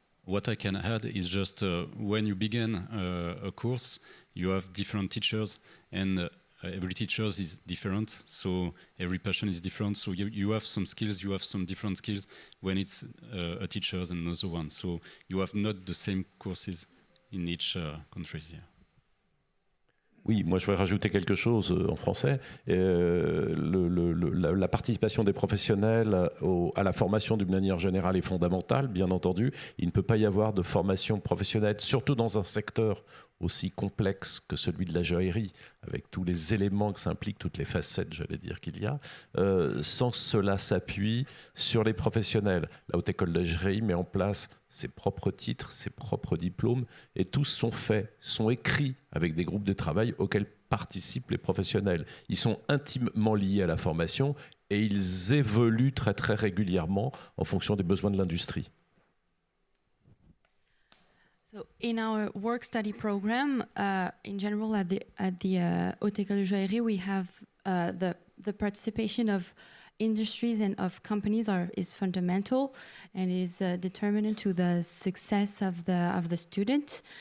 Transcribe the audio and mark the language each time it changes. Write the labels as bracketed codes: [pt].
[en] What I can add is just when you begin a course, you have different teachers, and every teacher is different, so every person is different. So you have some skills, you have some different skills when it's a teacher and another one. So you have not the same courses in each country. Yeah. [fr] Oui, moi je voudrais rajouter quelque chose en français. La participation des professionnels à la formation d'une manière générale est fondamentale, bien entendu. Il ne peut pas y avoir de formation professionnelle, surtout dans un secteur aussi complexe que celui de la joaillerie, avec tous les éléments que ça implique, toutes les facettes, j'allais dire, qu'il y a, sans que cela s'appuie sur les professionnels. La Haute École de Joaillerie met en place ses propres titres, ses propres diplômes, et tous sont faits, sont écrits avec des groupes de travail auxquels participent les professionnels. Ils sont intimement liés à la formation et ils évoluent très très régulièrement en fonction des besoins de l'industrie. [en] So in our work-study program, in general at the Haute École de Joaillerie, we have the participation of industries and of companies is fundamental and is determinant to the success of the student.